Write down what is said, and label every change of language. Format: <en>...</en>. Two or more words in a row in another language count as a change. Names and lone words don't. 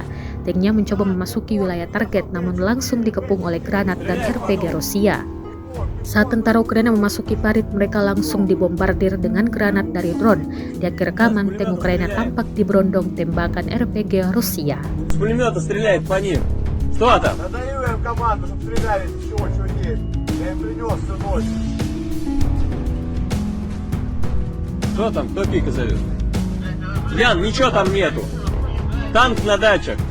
<id>Tanknya mencoba memasuki wilayah target namun langsung dikepung oleh granat dan RPG Rusia. Saat tentara Ukraina memasuki parit, mereka langsung dibombardir dengan granat dari drone. Di akhir rekaman, tank Ukraina tampak diberondong tembakan RPG Rusia.</id> <ru>Что там? Кто пика зовет? Ян, ничего там нету. Танк на дачах.</ru>